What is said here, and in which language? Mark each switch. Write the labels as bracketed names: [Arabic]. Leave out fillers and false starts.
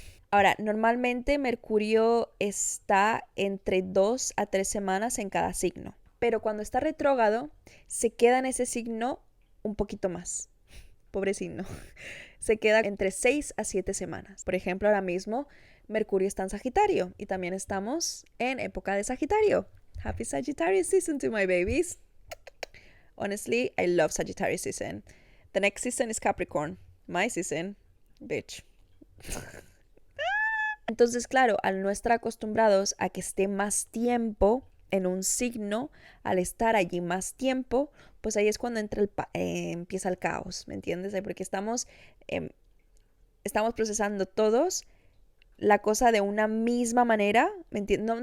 [Spanish] Ahora, normalmente Mercurio está entre 2 a 3 semanas en cada signo, pero cuando está retrógrado, se queda en ese signo un poquito más. Pobre signo. Se queda entre 6 a 7 semanas. Por ejemplo, ahora mismo Mercurio está en Sagitario y también estamos en época de Sagitario. [English] Happy Sagittarius season to my babies. Honestly, I love Sagittarius season. The next season is Capricorn. My season, bitch. [Spanish] Entonces, claro, al no estar acostumbrados a que esté más tiempo en un signo, al estar allí más tiempo, pues ahí es cuando empieza el caos, ¿me entiendes? Porque estamos procesando todos la cosa de una misma manera, ¿me entiendes?